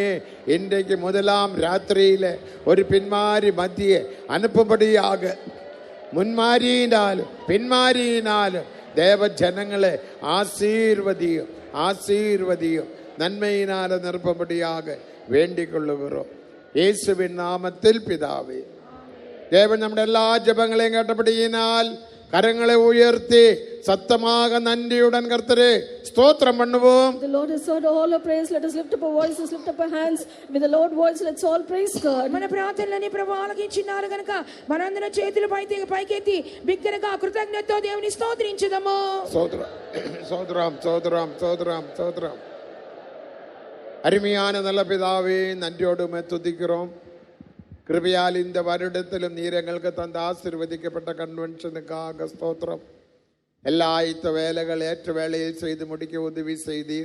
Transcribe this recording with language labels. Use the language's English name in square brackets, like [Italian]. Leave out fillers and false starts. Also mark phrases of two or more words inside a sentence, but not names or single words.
[Tamil] இன்றைக்கு முதலாம் ராத்திரியில ஒரு பின்மாரி மத்திய அனுப்பும்படியாக முன்மாரியினாலும் பின்மாரியினாலும் தேவ ஜனங்களை ஆசீர்வதியும், ஆசீர்வதியும். நன்மையினால நிரப்பும்படியாக வேண்டிக் கொள்ளுகிறோம் இயேசுவின் நாமத்தில் பிதாவே. தேவன் நம்முடைய எல்லா ஜெபங்களையும் கேட்டபடியினால் கரங்களை உயர்த்தி சத்தமாக நன்றியுடன் கர்த்தரே ஸ்தோத்திரம் பண்ணுவோம். [English] The Lord has heard all our prayers. Let us lift up our voices, lift up our hands. With the Lord voice, let's all praise God. [Telugu] మన ప్రార్థనలని ప్రభు ఆలకించినారు గనుక మనందరం చేతులు పైకెత్తి బిగ్గరగా కృతజ్ఞతతో దేవుని స్తోత్రించుదాము. [Tamil] சோத்ரம் சோத்ரம் சோத்ரம் சோத்ரம் சோத்ரம். அருமையான நல்ல பிதாவே, நன்றியோடு துதிக்கிறோம். கிருபையால் இந்த வருடத்திலும் நீர் எங்களுக்கு தந்த ஆசீர்வதிக்கப்பட்ட கன்வென்ஷனுக்காக ஸ்தோத்திரம். எல்லா ஆயத்த வேலைகள் ஏற்ற வேளையில் செய்து முடிக்க உதவி செய்தீர்.